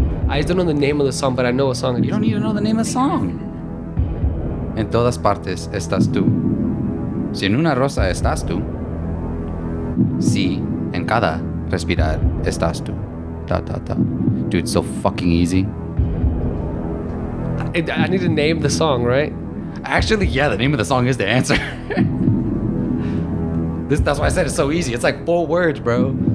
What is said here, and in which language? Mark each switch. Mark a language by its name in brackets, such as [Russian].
[English] I just don't know the name of the song, but I know a song. You don't need to know the name of the song. [Spanish] En todas partes estás tú. Si en una rosa estás tú. Si en cada respirar estás tú. [English] Dude, it's so fucking easy. I need to name the song, right? Actually, yeah, the name of the song is the answer. That's why I said it's so easy. It's like 4 words, bro.